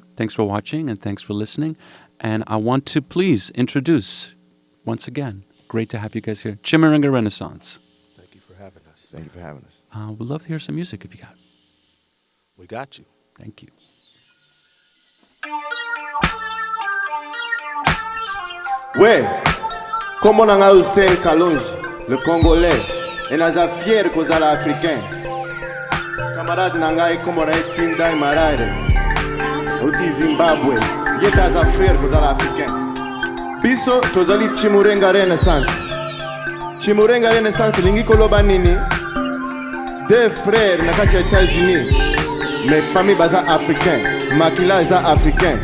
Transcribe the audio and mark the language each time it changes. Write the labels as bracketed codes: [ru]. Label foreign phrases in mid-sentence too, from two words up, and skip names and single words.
[en] Thanks for watching, and thanks for listening. And I want to please introduce, once again, great to have you guys here, Chimurenga Renaissance. Thank you for having us. Thank you for having us. We'd love to hear some music if you got it. We got you. Thank you. [fr] Ouais, comme on a Hussein Kalonji, le Congolais, et [ln] naza fier kozala Africain. Camarade nangai [fr] comme on a [ln] Tinda Marare, Oti Zimbabwe, yeta aza frère kozala Africain. Biso tozali Chimurenga Renaissance. Chimurenga Renaissance lingi koloba nini? [fr] Deux frères [ln] na kati ya [fr] États-Unis, mais famille [ln] baza africain, makila eza africain.